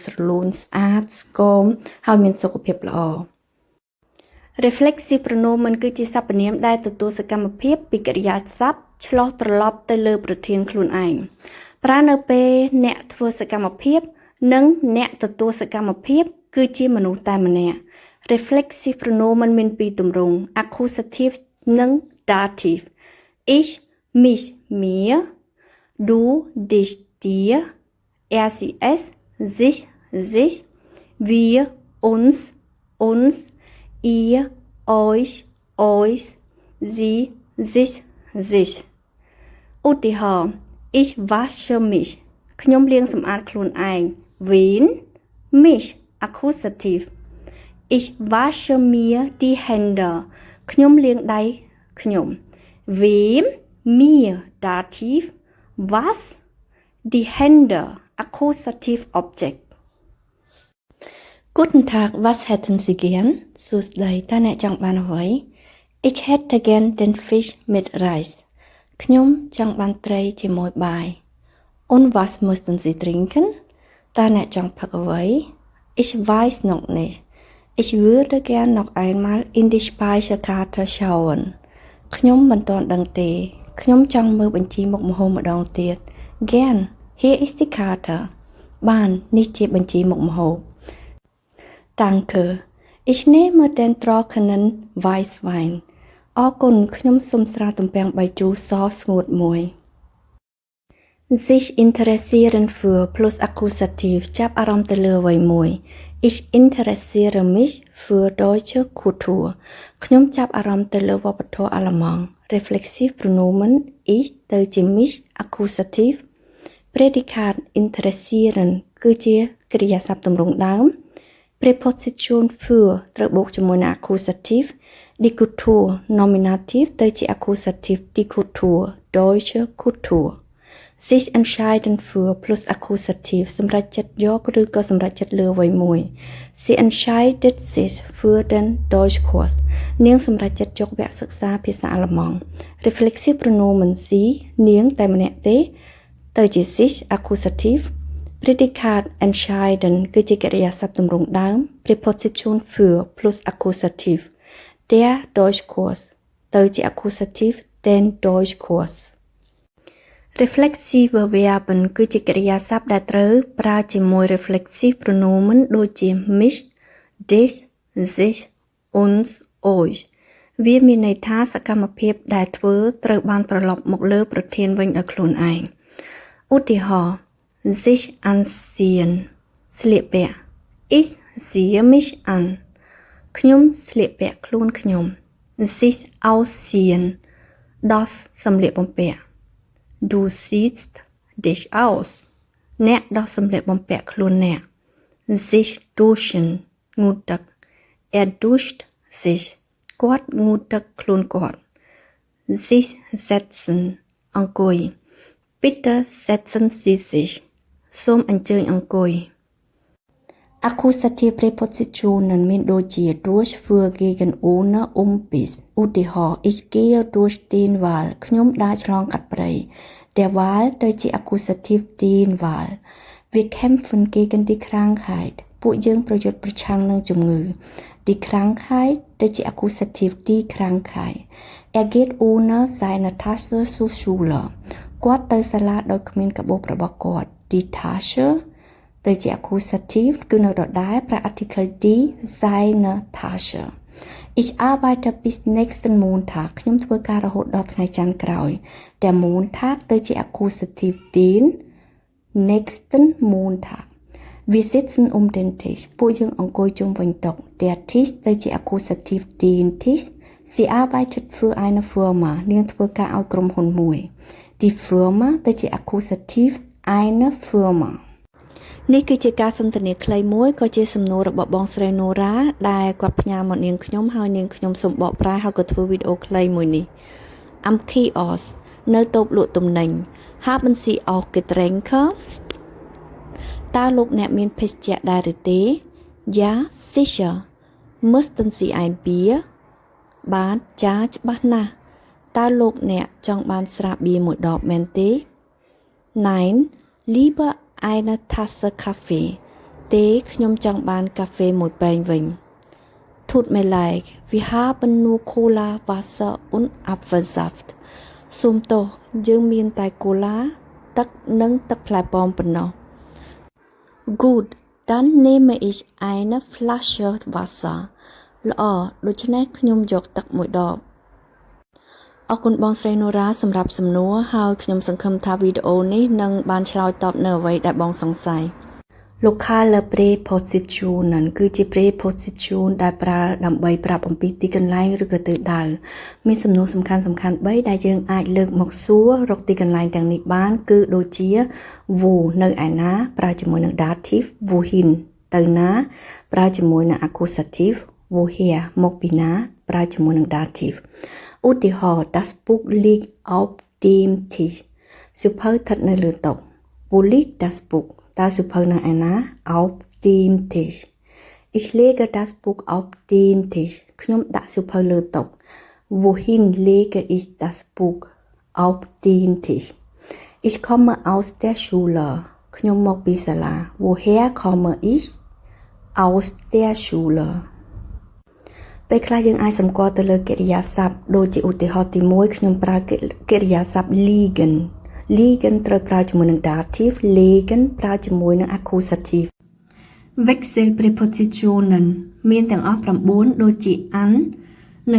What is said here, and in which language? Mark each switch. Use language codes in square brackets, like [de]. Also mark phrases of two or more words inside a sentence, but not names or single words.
[km] ស្រលូនស្អាតស្គមហើយមានសុខភាពល្អ [de] reflexive pronomen [km] គឺជាសព្វនាមដែលទទួល សកម្មភាពពីកិរិយាសព្ទឆ្លោះត្រឡប់ទៅលើប្រធានខ្លួនឯងប្រើនៅពេលអ្នកធ្វើសកម្មភាពនិងអ្នកទទួលសកម្មភាពគឺជាមនុស្សតែម្នាក់ [de] reflexive pronomen [km] មានពីរទម្រង់ accusative និង [de] dative ich mich mir du dich dir er sie es sich sich wir uns ihr euch sie sich sich ឧទាហរណ៍ ich wasche mich [km] ខ្ញុំលាងសម្អាតខ្លួនឯង [de] wen mich accusative ich wasche mir die Hände [km] ខ្ញុំលាងដៃខ្ញុំ [de] wem mir dativ was die Hände [en] accusative object [de] Guten Tag was hätten Sie gern [km] សួស្តីតើអ្នកចង់បានអ្វី [de] Ich hätte gern den Fisch mit Reis [km] ខ្ញុំចង់បានត្រីជាមួយបាយ [de] Und was möchten Sie trinken [km] តើអ្នកចង់ផឹកអ្វី [de] Ich weiß noch nicht Ich würde gern noch einmal in die Speisekarte schauen [km] ខ្ញុំមិនទាន់ដឹងទេខ្ញុំចង់មើលបញ្ជីមុខម្ហូបម្ដងទៀត [de] Gern hier ist die Karte [km] បាននេះជាបញ្ជីមុខម្ហូប [de] Danke ich nehme den trockenen Weißwein [km] អរគុណខ្ញុំសូមស្រាទំពាំងបាយជូរសស្ងួតមួយ [de] sich interessieren für plus Akkusativ [km] ចាប់អារម្មណ៍ទៅលើអ្វីមួយ [de] Ich interessiere mich für deutsche [km] Kultur ខ្ញុំចាប់អារម្មណ៍ទៅលើវប្បធម៌អាល្លឺម៉ង់ [de] Reflexive pronomen ich [km] ទៅជា [de] mich Akkusativ Prädikat interessieren [km] គឺជាកិរិយាសព្ទទម្រង់ [de] ដើម Präposition für [km] ត្រូវបូកជាមួយនឹង [de] Akkusativ Die Kultur Nominativ [km] ទៅជា [de] Akkusativ Die Kultur Deutsche Kultur sich entscheiden für plus Akkusativ [km] សម្រាប់ចិត្តយកឬក៏សម្រាប់ចិត្តលើអ្វីមួយ [de] Sie entscheidet sich für den Deutschkurs [km] នាងសម្រាប់ចិត្តយកវគ្គសិក្សាភាសាអាល្លឺម៉ង់ [de] Reflexive pronomen sie [km] នាងតែម្នាក់ទេទៅជា [de] sich Akkusativ Prädikat entscheiden [km] គឺជាកិរិយាសព្ទទម្រង់ដើម [de] Präposition für plus Akkusativ Der Deutschkurs [km] ទៅជា [de] Akkusativ den Deutschkurs Reflexive Verben [km] គឺជាកិរិយាសព្ទដែលត្រូវប្រើជាមួយ [de] reflexive pronomen [km] ដូចជា [de] mich dich sich uns euch [km] វាមានន័យថាស កម្មភាពដែលធ្វើត្រូវបានត្រឡប់មកលើប្រធានវិញដោយខ្លួនឯងឧ [de] ទាហរណ៍ sich anziehen [km] ស្លៀកពាក់ [de] ich ziehe mich an [km] ខ្ញុំស្លៀកពាក់ ខ្លួនខ្ញុំ [de] sich ausziehen [km] ដោះសម្លៀកបំពាក់ [de] Du siehst dich aus [km] អ្នកដោះសម្លៀកបំពាក់ខ្លួនអ្នក [de] sich duschen [km] ងូតទឹក [de] duscht sich [km] គាត់ងូតទឹកខ្លួនគាត់ [de] sich setzen [km] អង្គុយ [de] Bitte setzen Sie sich [km] សូមអញ្ជើញអង្គុយ [de] Akkusative Präpositionen [km] មានដូចជា [de] durch für gegen ohne bis ឧទាហរណ៍ Ich gehe durch den Wald [km] ខ្ញុំដើរឆ្លងកាត់ព្រៃ [de] Der Wald [km] ទៅជា [de] Akkusativ den Wald Wir kämpfen gegen die Krankheit [km] ពួកយើងប្រយុទ្ធប្រឆាំងនឹងជំងឺ [de] Die Krankheit [km] ទៅជា [de] accusative Die Krankheit Er geht ohne seine Tasche zur Schule [km] គាត់ទៅសាលាដោយ គ្មានកាបូបរបស់គាត់ [de] Die Tasche [km] ទៅជា [de] accusative [km] គឺនៅដដែលប្រើ [de] article die seine Tasche Ich arbeite bis nächsten Montag [km] ខ្ញុំធ្វើការរហូតដល់ថ្ងៃច័ន្ទក្រោយ [de] Der Montag [km] ទៅជា [de] accusative den nächsten Montag Wir sitzen den Tisch [km] ពួកយើងអង្គុយជុំ វិញតុ [de] Der Tisch [km] ទៅជា accusative [de] den Tisch Sie arbeitet für eine Firma [km] នាងធ្វើការឲ្យក្រុមហ៊ុនមួយ [de] Die Firma [km] ទៅជា accusative [de] eine Firma [km] នេះគឺជាការសន្ទនាខ្លីមួយក៏ ជាសំណួររបស់បងស្រីណូរ៉ាដែលគាត់ផ្ញើមកនាងខ្ញុំហើយនាងខ្ញុំសូមបកប្រែហើយក៏ធ្វើវីដេអូខ្លីមួយនេះ [de] Am Kiosk [km] នៅតូបលក់ទំនិញ [de] Haben Sie auch Getränke [km] តើលោកអ្នកមានភេសជ្ជៈដែរឬទេ [de] Ja sicher Möchten Sie ein Bier [km] បាទចាច្បាស់ណាស់តើលោកអ្នកចង់បានស្រាបៀរមួយដបមែនទេ [de] Nein lieber eine Tasse Kaffee [km] ទេខ្ញុំចង់បានកាហ្វេមួយពែងវិញ [de] Tut mir leid wir haben nur Cola Wasser und Apfelsaft [km] សូមទោសយើងមានតែកូឡាទឹកនិងទឹកផ្លែប៉ោមប៉ុណ្ណោះ [de] Gut dann nehme ich eine Flasche Wasser [km] ល្អដូច្នេះខ្ញុំយកទឹកមួយដបអរគុណបងស្រីណូរ៉ាសម្រាប់សំណួរហើយខ្ញុំសង្ឃឹមថាវីដេអូនេះនឹងបានឆ្លើយតបនៅអ្វីដែលបងសង្ស័យ [en] Local preposition [km] នឹងគឺជា preposition ដែលប្រើដើម្បីប្រាប់អំពីទីកន្លែងឬក៏ទិសដៅមានសំណួរសំខាន់3ដែលយើងអាចលើកមក សួររកទីកន្លែងទាំងនេះបានគឺដូចជា wo នៅឯណាប្រើជាមួយនឹង dative wohin ទៅណាប្រើជាមួយនឹង accusative woher មកពីណាប្រើជាមួយនឹង dative ឧទាហរណ៍ [de] Das Buch liegt auf dem Tisch [km] សៀវភៅស្ថិតនៅលើតុ [de] Wo liegt das Buch [km] តើសៀវភៅនៅឯណា [de] Auf dem Tisch Ich lege das Buch auf den Tisch [km] ខ្ញុំដាក់សៀវភៅលើតុ [de] Wohin lege ich das Buch auf den Tisch Ich komme aus der Schule [km] ខ្ញុំមកពីសាលា [de] Woher komme ich aus der Schule [km] ពេលខ្លះយើងអាចសម្គាល់ទៅលើកិរិយាសព្ទដូចជាឧទាហរណ៍ទី1ខ្ញុំប្រើកិរិយាសព្ទ [de] liegen liegen [km] ត្រូវប្រើជាមួយនឹង dative legen ប្រើជាមួយនឹង accusative [de] Wechsel prepositionen [km] មានទាំងអស់9ដូចជា an នៅ